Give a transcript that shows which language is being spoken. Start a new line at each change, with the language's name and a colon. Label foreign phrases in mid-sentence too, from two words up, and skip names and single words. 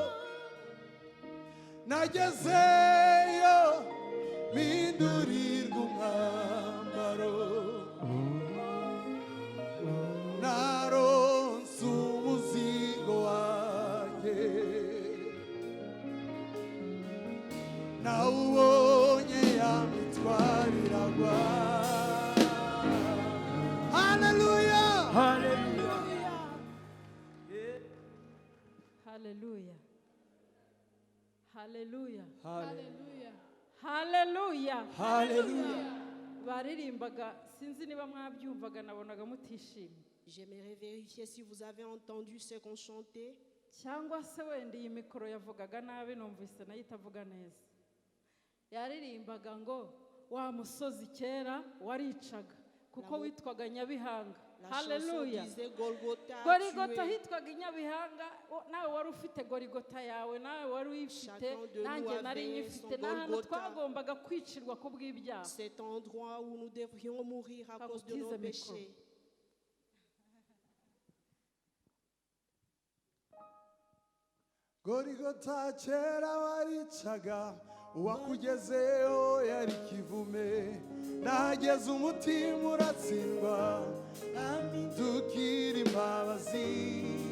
Kinyarwanda: nagezeyo mpindurirwa umwambaro naronse umuzigo wanjye nawubonye yamitwariragwa haleluya Hallelujah. Hallelujah. Hallelujah. haleluya Baririmbaga sinzi niba mwabyumvaga nabonaga mutishimye
French: J'aimerais vérifier si vous avez entendu ce qu'on chantait.
Kinyarwanda: cyangwa se wenda iyi mikoro yavugaga nabi numvise nayo itavuga neza. Yaririmbaga ngo wa musozi kera waricaga kuko witwaga Nyabihanga.
French: La Hallelujah. chanson disait Golgotha.
Kinyarwanda: Gorigota
French: tué.
Kinyarwanda: hitwaga Nyabihanga nawe wari ufite Gorigota yawe nawe wari uyifite
French: Chacun de nous
Kinyarwanda: nanjye nari
French: avait
Kinyarwanda: nyifite
French: son
Kinyarwanda: n'ahantu
French: Golgotha.
Kinyarwanda: twagombaga kwicirwa ku bw'ibyaha.
French: Cet endroit où nous devrions mourir à cause de nos
Kinyarwanda: Kakutize mikoro.
French: péchés.
Kinyarwanda: Gorigota kera waricaga uwakugezeho yari kivume nahageze umutima uratsindwa dukira imbabazi